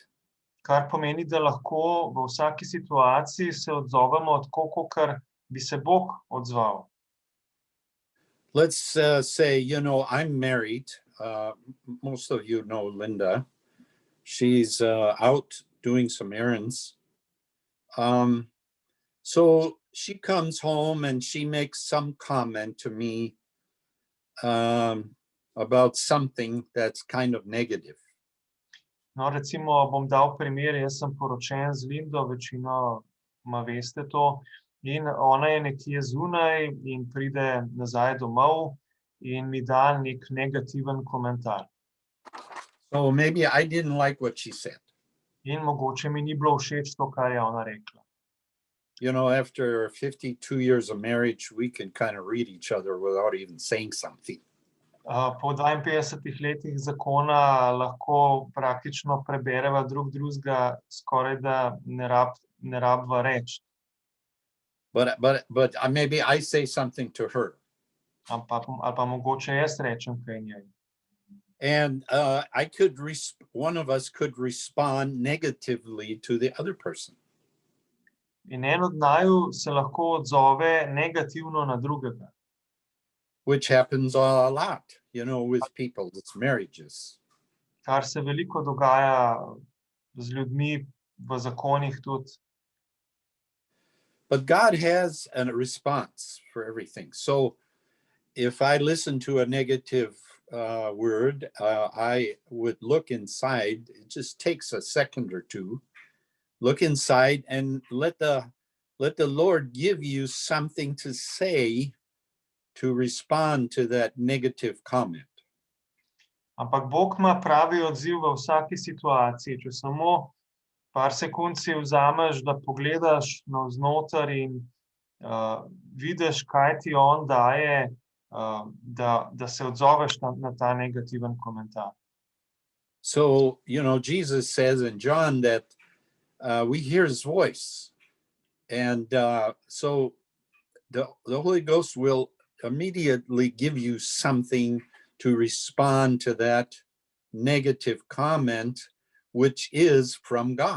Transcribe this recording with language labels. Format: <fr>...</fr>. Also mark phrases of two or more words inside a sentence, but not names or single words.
<sl>Kar pomeni, da lahko v vsaki situaciji se odzovemo tako, kakor bi se Bog odzval.</sl> <en>Let's say, I'm married. Most of you know Linda. She's out doing some errands. So she comes home and she makes some comment to me about something that's kind of negative.</en> <sl>No, recimo, bom dal primer, jaz sem poročen z Lindo, večino veste to, in ona je nekje zunaj in pride nazaj domov in mi da nek negativen komentar.</sl> <en>So maybe I didn't like what she said.</en> <sl>In mogoče mi ni bilo všeč to, kar je ona rekla.</sl> <en>After 52 years of marriage, we can kind of read each other without even saying something.</en> <sl>Po 52 letih zakona lahko praktično prebereva drug drugega, skoraj da ne rabva reči.</sl> <en>But maybe I say something to her.</en> <sl>Ali pa mogoče jaz rečem kaj njej.</sl> <en>And one of us could respond negatively to the other person.</en> <sl>In en od naju se lahko odzove negativno na drugega.</sl> <en>Which happens a lot, with people, it's marriages.</en> <sl>Kar se veliko dogaja z ljudmi v zakonih tudi.</sl> <en>But God has a response for everything. So if I listen to a negative word, I would look inside. It just takes a second or two. Look inside and let the Lord give you something to say to respond to that negative comment.</en> <sl>Ampak Bog ima pravi odziv v vsaki situaciji. Če samo par sekund si vzameš, da pogledaš navznoter in vidiš, kaj ti on daje, da se odzoveš na ta negativen komentar.</sl> <en>So, Jesus says in John that we hear his voice. And so the Holy Ghost will immediately give you something to respond to that negative comment, which is from God.</en>